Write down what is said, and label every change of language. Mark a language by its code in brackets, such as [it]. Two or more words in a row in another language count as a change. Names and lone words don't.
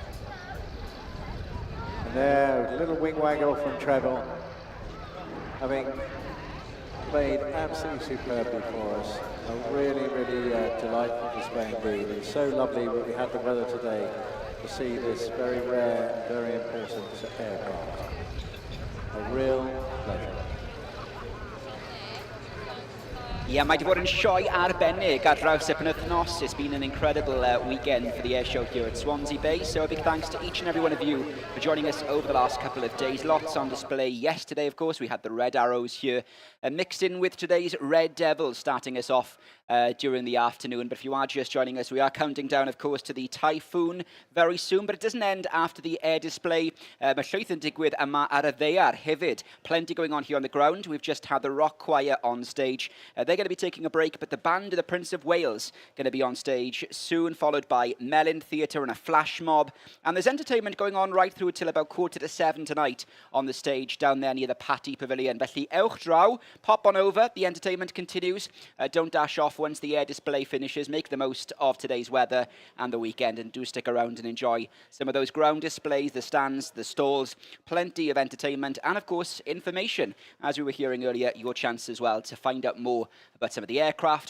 [en] And there, a little wing waggle from Trevor, having played absolutely superbly for us. A really, really delightful display indeed. It's so lovely that we had the weather today to see this very rare, very important aircraft. A real pleasure. Yeah, [cy] mae 'di bod yn sioe arbennig ar draws y penwythnos. [en] It's been an incredible weekend for the air show here at Swansea Bay. So a big thanks to each and every one of you for joining us over the last couple of days. Lots on display yesterday, of course. We had the Red Arrows here mixed in with today's Red Devils starting us off during the afternoon. But if you are just joining us, we are counting down, of course, to the Typhoon very soon. But it doesn't end after the air display. [cy] Mae llwyth yn digwydd yma ar y ddaear hefyd. [en] Plenty going on here on the ground. We've just had the Rock Choir on stage. They're going to be taking a break, but the band of the Prince of Wales going to be on stage soon, followed by Melon Theatre and a flash mob. And there's entertainment going on right through till about 6:45 tonight on the stage down there near the Patty Pavilion. [cy] Felly ewch draw, [en] pop on over. The entertainment continues. Don't dash off once the air display finishes. Make the most of today's weather and the weekend, and do stick around and enjoy some of those ground displays, the stands, the stalls, plenty of entertainment, and of course information. As we were hearing earlier, your chance as well to find out more about some of the aircraft.